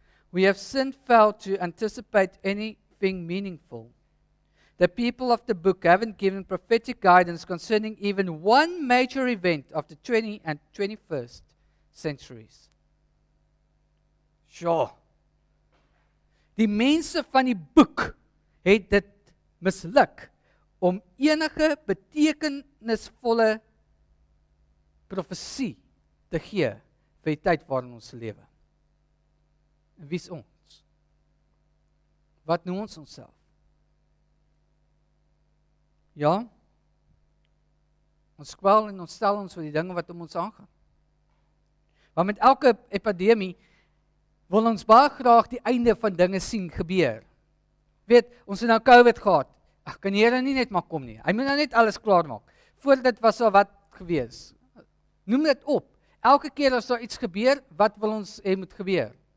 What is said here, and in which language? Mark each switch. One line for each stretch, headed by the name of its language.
English: We have sinned failed to anticipate anything meaningful. The people of the book haven't given prophetic guidance concerning even one major event of the 20th and 21st centuries. Sure.
Afrikaans: Die mense van die boek het dit misluk om enige betekenisvolle profesie te gee vir die tyd waarin ons lewe. En wie is ons? Wat noem ons onsself? Ja, ons kwel en ons stel ons vir die dinge wat om ons aangaan. Want met elke epidemie wil ons baie graag die einde van dinge sien gebeur. Weet, ons het nou COVID gehad. Ag, kan die Here nie net maar kom nie. Hy moet nou net alles klaar maak. Voor dit was al wat gewees. Noem dit op. Elke keer as daar iets gebeur, wat wil ons hê moet gebeur?